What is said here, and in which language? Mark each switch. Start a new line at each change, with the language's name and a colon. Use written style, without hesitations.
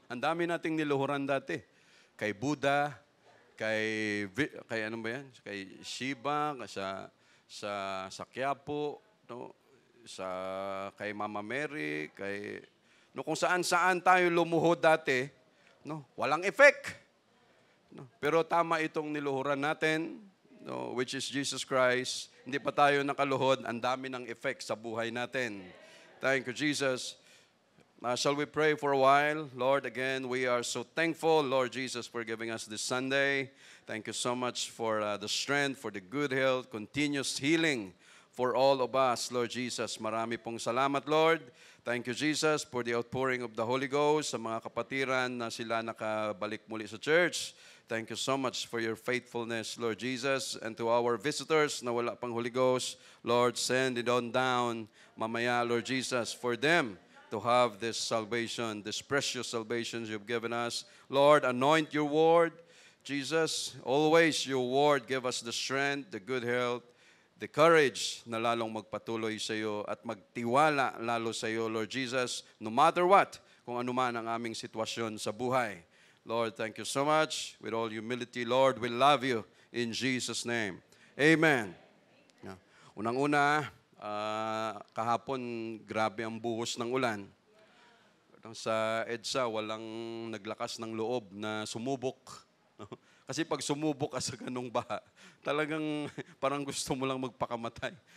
Filipino: Ang dami nating niluhuran dati. Kay Buddha, kay ano ba yan? Kay Shiva, sa Quiapo, no? kay Mama Mary, kung saan-saan tayo lumuhod dati, walang effect. Pero tama itong niluhuran natin, which is Jesus Christ. Hindi pa tayo nakaluhod, ang dami ng effect sa buhay natin.
English: Thank you, Jesus. Shall we pray for a while? Lord, again, we are so thankful, Lord Jesus, for giving us this Sunday. Thank you so much for the strength, for the good health, continuous healing for all of us, Lord Jesus.
Filipino: Marami pong salamat, Lord.
English: Thank you, Jesus, for the outpouring of the Holy Ghost
Filipino: sa mga kapatiran na sila nakabalik muli sa church.
English: Thank you so much for your faithfulness, Lord Jesus. And to our visitors
Filipino: na wala pang
English: Holy Ghost, Lord, send it on down mamaya, Lord Jesus, for them to have this salvation, this precious salvation you've given us. Lord, anoint your word. Jesus, always your word give us the strength, the good health, the courage
Filipino: na lalong magpatuloy sa iyo at magtiwala lalo sa iyo, Lord Jesus, no matter what, kung ano man ang aming sitwasyon sa buhay.
English: Lord, thank you so much. With all humility, Lord, we love you in Jesus' name. Amen.
Filipino: Unang-una, kahapon, grabe ang buhos ng ulan. Sa EDSA, walang naglakas ng loob na sumubok. Kasi pag sumubok ka sa ganung baha, talagang parang gusto mo lang magpakamatay.